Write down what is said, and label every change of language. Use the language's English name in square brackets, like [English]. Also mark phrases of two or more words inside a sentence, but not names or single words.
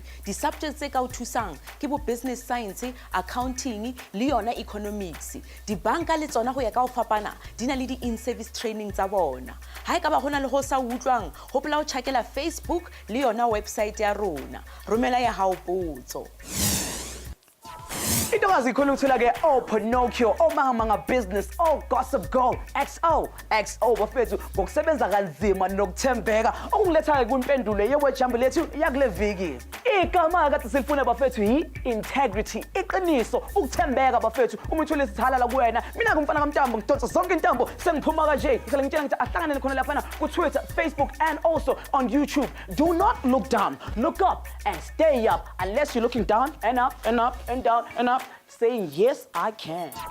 [Southern Sotho] Di-subjects tse ka o thusang ke bo [English] business science, [Southern Sotho] accounting, le yona economics. Dibanka le tsona go ya ka o fapana di na le di- [English] in-service training [Southern Sotho] tsa bona. Ha e ka ba hona le ho sa utlwang, hopola o checkela Facebook le yona website ya rona. Romela ya hao potso. [Zulu] Into azikhona ukuthola-ke Pinocchio, omanga business, Gossip Girl, XO bafethu ngokusebenza kanzima nokuthembeka okungiletha-ke kwimpendulo yewejambo lethu yakule viki. Igama kade silifuna bafethu yi-integrity, iqiniso, ukuthembeka bafethu. Uma uthole isithalala kuwena, mina ngumfana kaMntambo ngidonsa zonke intambo sengiphuma kanje. Ngihlale ngitshela ngithi ahlanganele khona laphana ku-Twitter, Facebook [English] and also on YouTube. Do not look down, look up and stay up, unless you're looking down and up and up and down and up, saying yes I can.